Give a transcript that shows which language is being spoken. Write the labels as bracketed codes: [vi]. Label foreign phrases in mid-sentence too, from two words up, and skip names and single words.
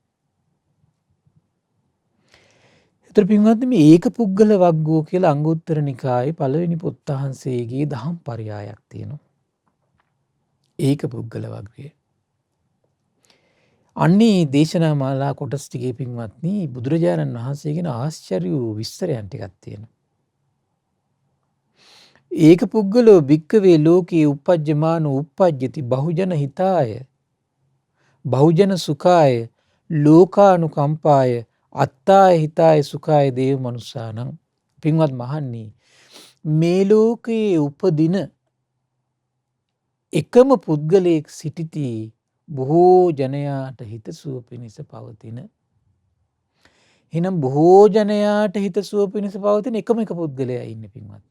[si] ඒතර පින්වත්නි මේ ඒක පුද්ගල වග්ගෝ කියලා අංගුත්තර නිකායේ පළවෙනි පොත් වහන්සේගේ දහම් පරයයක් තියෙනවා. ඒක පුද්ගල වග්ගය. අන්නේ දේශනා මාලා කොටස් ටිකේ පින්වත්නි බුදුරජාණන් වහන්සේගෙන ආශ්චර්ය වූ විස්තරයන් ටිකක් තියෙනවා. [pi] ඒක පුද්ගලෝ භික්කවේ ලෝකේ උපජ්ජමාන උපජ්ජති බහුජන හිතාය බහුජන සුඛාය ලෝකානුකම්පාය අත්තාය හිතාය සුඛාය දේව මනුස්සානං. [si] පින්වත් මහන්නි, මේ ලෝකයේ උපදින එකම පුද්ගලයෙක් සිටිති බොහෝ ජනයාට හිතසුව පිණිස පවතින. එහෙනම් බොහෝ ජනයාට හිතසුව පිණිස පවතින එකම එක පුද්ගලයා ඉන්නේ පින්වත්නි.